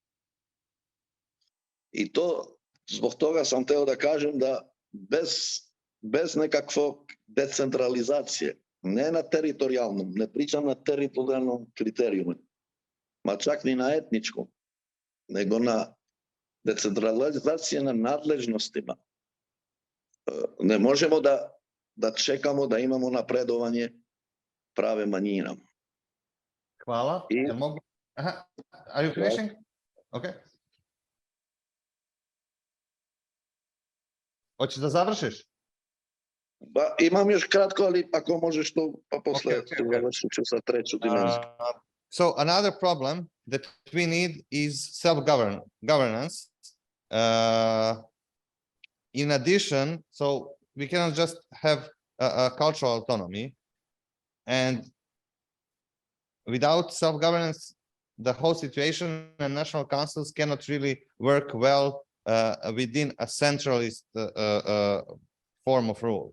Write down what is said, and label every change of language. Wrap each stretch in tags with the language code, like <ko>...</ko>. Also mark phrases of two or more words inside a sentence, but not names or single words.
<sr>I to, zbog toga sam hteo da kažem da bez nekakvog decentralizacije, ne na teritorijalnom, ne pričam na teritorijalnom kriterijumu, ma čak ni na etničkom, nego na decentralizacije na nadležnostima. Ne možemo da čekamo da imamo napredovanje prave manjina. Hvala.</sr> <en>Are you finishing? Okay.</en> <sr>Hoćeš da završiš? Ba, imam još kratko, ali ako možeš to, pa posle završit ću sa treću dimenziju.</sr> <en>So another problem that we need is self-governance. In addition, so we cannot just have a cultural autonomy, and without self-governance, the whole situation and national councils cannot really work well within a centralist form of rule.</en>